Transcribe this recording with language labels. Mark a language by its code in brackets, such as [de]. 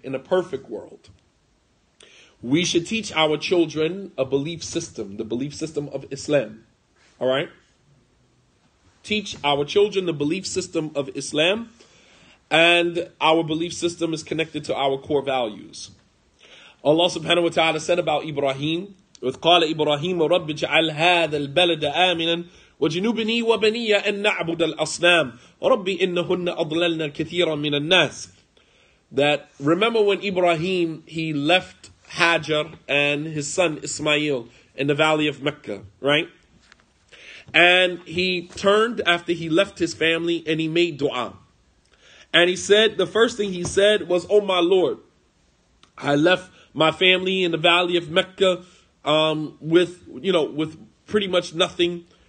[en] In a perfect world, we should teach our children a belief system, the belief system of Islam. All right. Teach our children the belief system of Islam, and our belief system is connected to our core values. Allah subhanahu wa ta'ala said about Ibrahim, [ar] with قال إبراهيم رب اجعل هذا البلد آمنا وجنوبني وبني أن نعبد الأصنام ربي إنهن أضللن كثيرا من الناس. [en] That remember when Ibrahim, he left Hajar and his son Ismail in the valley of Mecca, right? And he turned after he left his family and he made dua. And he said, the first thing he said was, oh my Lord, I left my family in the valley of Mecca with pretty much nothing.